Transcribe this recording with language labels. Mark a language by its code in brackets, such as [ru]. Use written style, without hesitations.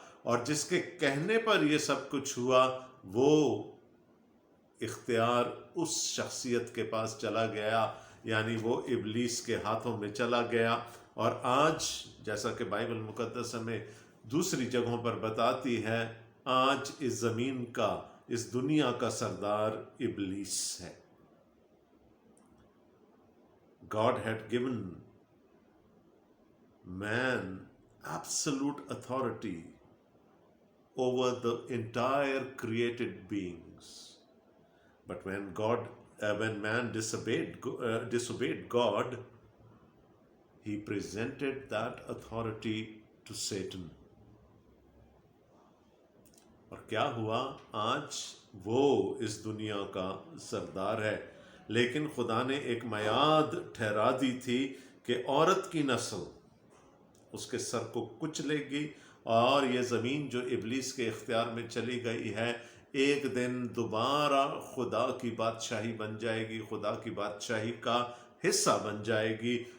[hi] और जिसके कहने पर ये सब कुछ हुआ, वो इख्तियार उस शख्सियत के पास चला गया, यानी वो इब्लीस के हाथों में चला गया। और आज जैसा कि बाइबल मुकद्दस हमें दूसरी जगहों पर बताती है, आज इस ज़मीन का, इस दुनिया का सरदार इब्लीस है। [en] God had given man absolute authority over the entire created beings. But when man disobeyed God, he presented that authority to Satan. [hi] और क्या हुआ? आज वो इस दुनिया का सरदार है। लेकिन खुदा ने एक मियाद ठहरा दी थी कि औरत की नस्ल उसके सर को कुचलेगी और ये ज़मीन जो इब्लीस के इख्तियार में चली गई है, एक दिन दोबारा खुदा की बादशाही बन जाएगी, खुदा की बादशाही का हिस्सा बन जाएगी।